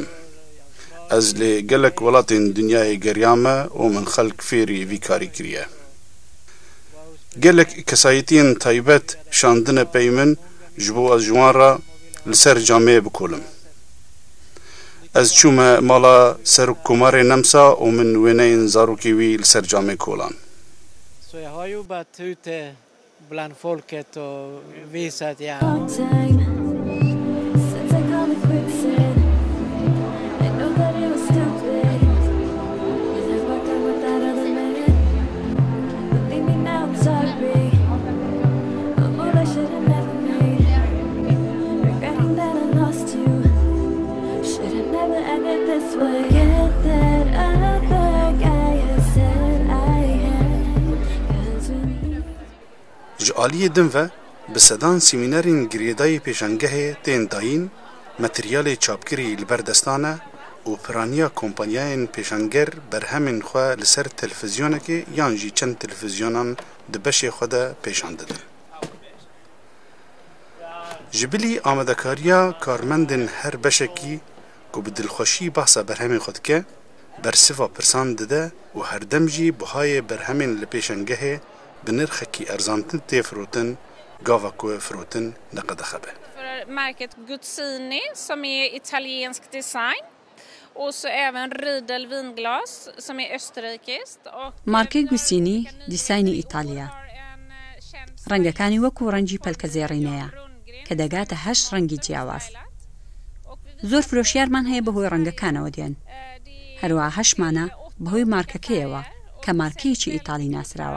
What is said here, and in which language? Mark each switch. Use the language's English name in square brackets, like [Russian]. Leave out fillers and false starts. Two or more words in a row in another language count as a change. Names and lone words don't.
[Kurdish] Ez lê gelek welatên dinyayê geriyame û min xelk fêrî vî karî kiriye. Gelek kesayetiyên taybet şandine pey min ji bo ez ji wan re li ser camê bikolim. Ez çûme mala Serokkomarê Nemsa û min wêneyên zarokê wî li ser camê kolan. [Swedish] Så jag har jobbat ute bland folket och visat [English] Long time since I called it quits and I know that it was stupid. And I walked out with that other man. Believe me now, I'm sorry. A move I should have never made. Regretting that I lost you. Should have never ended this way. Get that other guy who said I had. 'Cause when [Kurdish] Ji aliyê din ve bi sedan semînerên girêdayê pêşangehê tên dayîn, materyalê çapkirî li ber destan e û piraniya kompanyayên pêşanger berhemên xwe li ser televîzyonekê yan jî çend televîzyonan di beşê xwe de pêşan didin. Ji bilî amedekariya karmendên her beşekî ku bi dilxweşî behsa berhemên xwe dike, bersiva pirsan dide û herdem jî bihayê berhemên li pêşangehê bi nirxekî erzantin tê firotin, gava ku firotin neqede xebe. [Swedish] För märket Guzzini som är italiensk design och så även Riedel vinglas som är österrikiskt och [Central Kurdish] مارکەی گوسینی دیسایانی ئیتالیا. ڕەنگەکانی وەکو ڕەنگی پەلکەزێڕینەیە کە دەگاتە 8 ڕەنگی جیاواز. زۆر فرۆشیارمان هەیە بەهۆی ڕەنگەکانەوە دێن. هەروەها 8مانە بەهۆی مارکەکەیەوە کە مارکەیەکی ئیتالی ناسراوە.